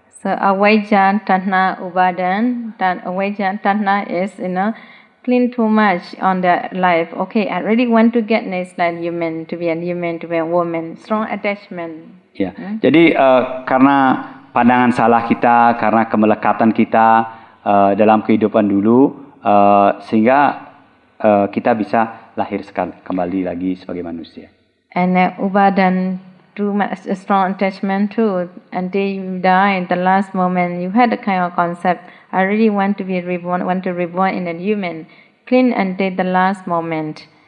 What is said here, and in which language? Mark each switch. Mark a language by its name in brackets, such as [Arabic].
[English] So avijja, tanha, upadan, dan avijja, tanha is cling too much on the life. Okay, I really want to get next life human, to be a woman. Strong attachment. [Indonesian] Ya, jadi karena pandangan salah kita, karena kemelekatan kita dalam kehidupan dulu, sehingga kita bisa lahir kembali lagi sebagai manusia. [English] And upadan too much a strong attachment too. Until you die, in the last moment, you had a kind of concept. I really want to be reborn, want to reborn in a human. Clean until the last moment.